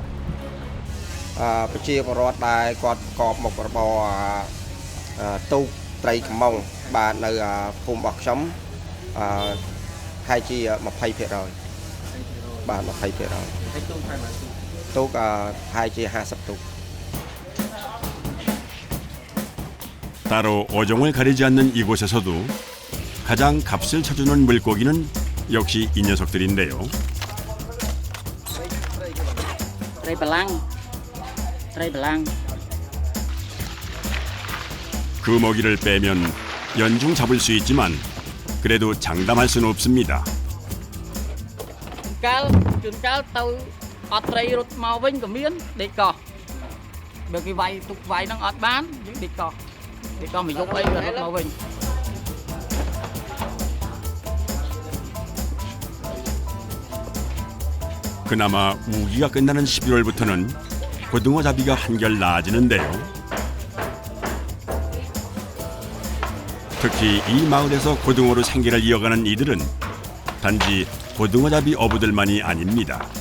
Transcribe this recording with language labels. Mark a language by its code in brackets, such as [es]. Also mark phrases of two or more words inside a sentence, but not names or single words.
[km] ប្រជាពលរដ្ឋដែលគាត់ប្រកបមុខរបរទូក ត្រីកំម៉ុងបាទនៅភូមិរបស់ខ្ញុំហើយជា 20% បាទ 20% ហើយទូកថៃមក ទូកហើយជា 50 ទូក [ko] 따로 어종을 가리지 않는 이곳에서도 가장 값을 쳐주는 물고기는 역시 이 녀석들인데요. [km] ត្រីបលាំងត្រីបលាំង [ko] 그 먹이를 빼면 연중 잡을 수 있지만 그래도 장담할 수는 없습니다. [km] ជួនកាលទៅអត់ត្រីរត់មកវិញក៏មានដេកកោះបើគេវាយទុកវាយហ្នឹងអត់បានយើងដេកកោះមកយកអីក៏រត់មកវិញ [ko] 그나마 우기가 끝나는 11월부터는 고등어 잡이가 한결 나아지는데요. 특히 이 마을에서 고등어로 생계를 이어가는 이들은 단지 고등어 잡이 어부들만이 아닙니다.